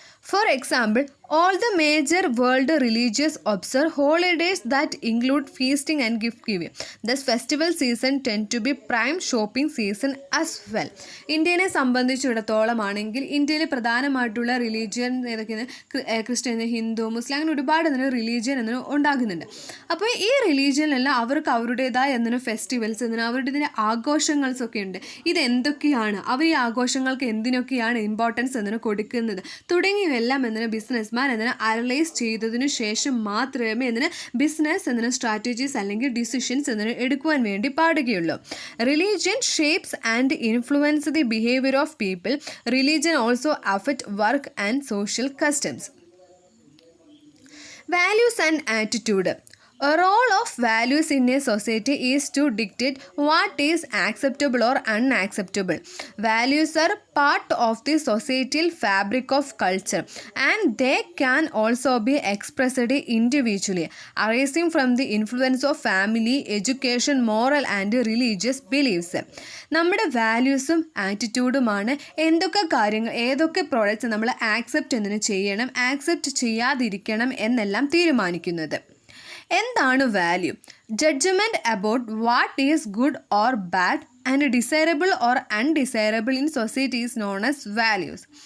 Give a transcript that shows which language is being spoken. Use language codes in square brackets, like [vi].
[en] For example, all the major world religions observe holidays that include feasting and gift giving. Thus, festival season tend to be prime shopping season as well. [ml] ഇന്ത്യനെ സംബന്ധിച്ചിടത്തോളം ആണെങ്കിൽ ഇന്ത്യയിൽ പ്രധാനമായിട്ടുള്ള religion ഏതൊക്കെയാണ്? Christian, Hindu, മുസ്ലിം, അങ്ങനെ ഒരുപാട് religion എന്നതിന് ഉണ്ടാകുന്നുണ്ട്. അപ്പോൾ ഈ റിലീജിയനിലെല്ലാം അവർക്ക് അവരുടേതായ എന്നതിന് ഫെസ്റ്റിവൽസ് എന്നതിന് അവരുടേതിന് ആഘോഷങ്ങൾസ് ഒക്കെ ഉണ്ട്. ഇതെന്തൊക്കെയാണ്, അവർ ഈ ആഘോഷങ്ങൾക്ക് എന്തിനൊക്കെയാണ് ഇമ്പോർട്ടൻസ് എന്നതിന് കൊടുക്കുന്നത് തുടങ്ങിയവയെല്ലാം എന്നതിന് ബിസിനസ് എന്നതിന് അനലൈസ് ചെയ്തതിനു ശേഷം മാത്രമേ എന്നതിന് ബിസിനസ് എന്നതിന് സ്ട്രാറ്റജീസ് അല്ലെങ്കിൽ ഡിസിഷൻസ് എന്നതിന് എടുക്കുവാൻ വേണ്ടി പാടുകയുള്ളൂ. [en] Religion shapes and influence the behaviour of people. Religion also affect work and social customs. Values and attitude. A role of values in a society is to dictate what is acceptable or unacceptable. Values are part of the societal fabric of culture and they can also be expressed individually, arising from the influence of family, education, moral and religious beliefs. [ml] നമ്മുടെ വാല്യൂസും ആറ്റിറ്റ്യൂഡുമാണ് എന്തൊക്കെ കാര്യങ്ങൾ ഏതൊക്കെ products നമ്മൾ accept എന്നതിന് ചെയ്യണം, accept ചെയ്യാതിരിക്കണം എന്നെല്ലാം തീരുമാനിക്കുന്നത്. എന്താണ് value? [en] Judgement about what is good or bad and desirable or undesirable in society is known as values.